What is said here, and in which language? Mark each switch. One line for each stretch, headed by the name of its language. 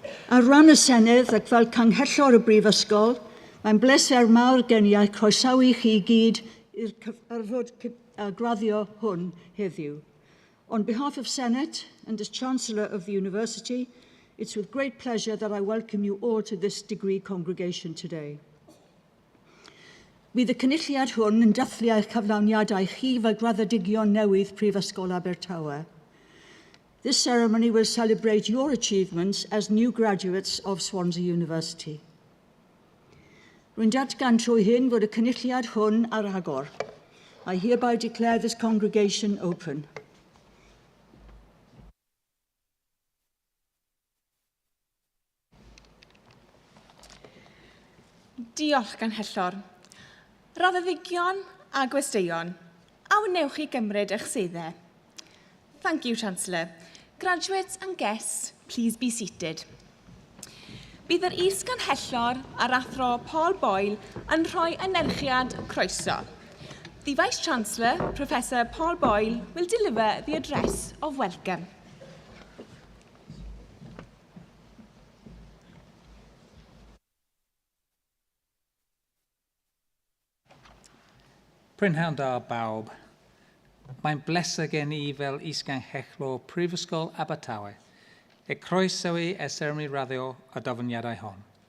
Welsh: Ar ran y Senedd ac fel canghellor y Brifysgol, mae'n bleser mawr gen i croesawu chi gyd i'r cyfarfod graddio hwn heddiw.
English: On behalf of Senate and as Chancellor of the University, it's with great pleasure that I welcome you all to this degree congregation today.
Welsh: Bydd y cynulliad hwn yn dathlu eich cyflawniadau chi fel graddedigion newydd Prifysgol Abertawe.
English: This ceremony will celebrate your achievements as new graduates of Swansea University.
Welsh: Rwy'n datgan trwy hyn fod y cynulliad hwn ar agor.
English: I hereby declare this congregation open.
Welsh: Diolch Ganghellor. Raddedigion a gwesteion, a wnewch chi gymryd eich seddau.
English: Thank you, Chancellor. Graduates and guests, please be seated.
Welsh: Bydd yr is-ganhellor a'r athro Paul Boyle yn rhoi enerchiad croeso.
English: The Vice-Chancellor, Professor Paul Boyle, will deliver the address of welcome.
Welsh: Prynhawn da bawb. Mae'n bleser gen I fel is-ganghellor Prifysgol Abertawe e croesawu y seremoni raddio a dyfyniadau hon.